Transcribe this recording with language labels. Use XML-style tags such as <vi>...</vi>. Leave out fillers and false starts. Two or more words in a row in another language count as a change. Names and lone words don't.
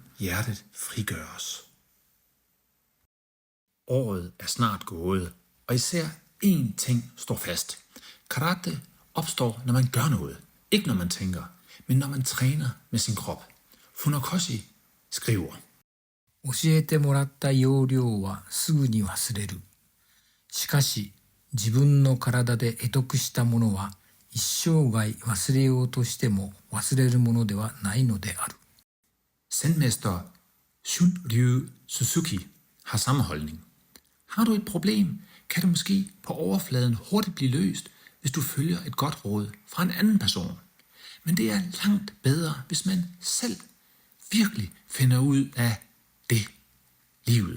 <da>Hjertet frigøres. Året er snart gået, og især én ting står fast. Karate opstår, når man gør noget. Ikke når man tænker, men når man træner med sin krop. Funakoshi skriver:</da> <ja>教えてもらった要領はすぐに忘れる。しかし、自分の体で得得したものは一生涯忘れようとしても忘れるものではないのである。</ja> <da>Zenmester Shunryu Suzuki har samme holdning. Har du et problem, kan det måske på overfladen hurtigt blive løst, hvis du følger et godt råd fra en anden person. Men det er langt bedre, hvis man selv virkelig finder ud af det, livet.</da>